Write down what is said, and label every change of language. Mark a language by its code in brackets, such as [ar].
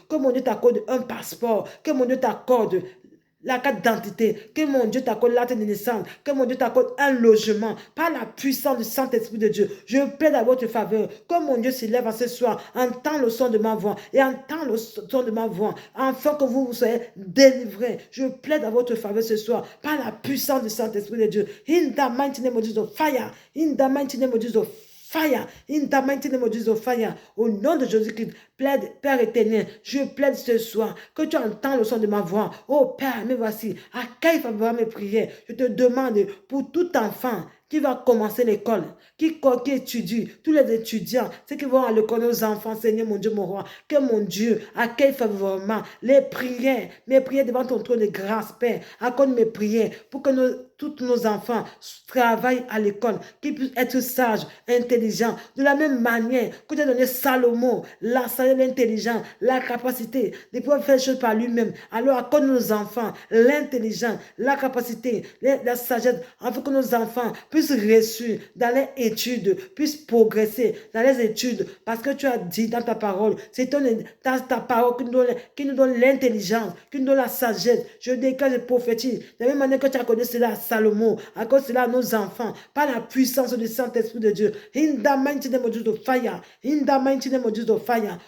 [fr] Que mon Dieu t'accorde un passeport. Que mon Dieu t'accorde la carte d'identité, que mon Dieu t'accorde l'acte de naissance, que mon Dieu t'accorde un logement, par la puissance du Saint-Esprit de Dieu. Je plaide à votre faveur, que mon Dieu s'élève à ce soir, entend le son de ma voix, et entend le son de ma voix, afin que vous soyez délivrés. Je plaide à votre faveur ce soir, par la puissance du Saint-Esprit de Dieu. [en] In the mighty name of Jesus, fire. In the mighty name of Jesus, fire, in the mighty name of Jesus, fire. [fr] Au nom de Jésus-Christ, plaide, Père éternel, je plaide ce soir que tu entends le son de ma voix. Oh Père, me voici, accueille favorablement mes prières. Je te demande pour tout enfant qui va commencer l'école, qui étudie, tous les étudiants, ceux qui vont à l'école, nos enfants, Seigneur mon Dieu, mon roi, que mon Dieu accueille favorablement les prières, mes prières devant ton trône de grâce, Père. Accorde mes prières pour que tous nos enfants travaillent à l'école, qu'ils puissent être sages, intelligents, de la même manière que tu as donné Salomon, la sagesse, l'intelligence, la capacité de pouvoir faire les choses par lui-même. Alors accorde nos enfants l'intelligence, la capacité, la sagesse, afin que nos enfants puissent réussir dans les études, puissent progresser dans les études, parce que tu as dit dans ta parole, c'est ta parole qui nous donne l'intelligence, qui nous donne la sagesse. Je déclare, je prophétise, de la même manière que tu as accordé cela à Salomon, accorde cela à nos enfants, par la puissance du Saint-Esprit de Dieu. [en] In the mighty name of Jesus, fire. In the mighty name of Jesus, fire.